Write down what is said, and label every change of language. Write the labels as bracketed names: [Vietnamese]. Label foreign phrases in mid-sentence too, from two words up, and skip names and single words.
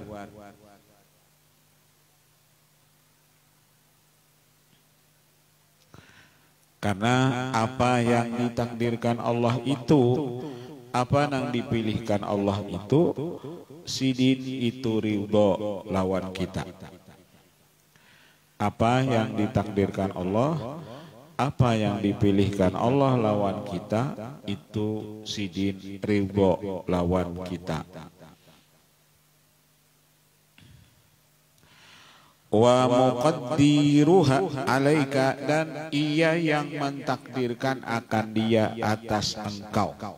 [Banjar] Karena apa yang ditakdirkan Allah itu, apa yang dipilihkan Allah itu, sidin itu ridho lawan kita. Apa yang ditakdirkan Allah, apa yang dipilihkan Allah lawan kita, itu sidin ridho lawan kita. [Arabic] ومقدرها عليك, [Malay] dan ia yang mentakdirkan akan dia atas engkau.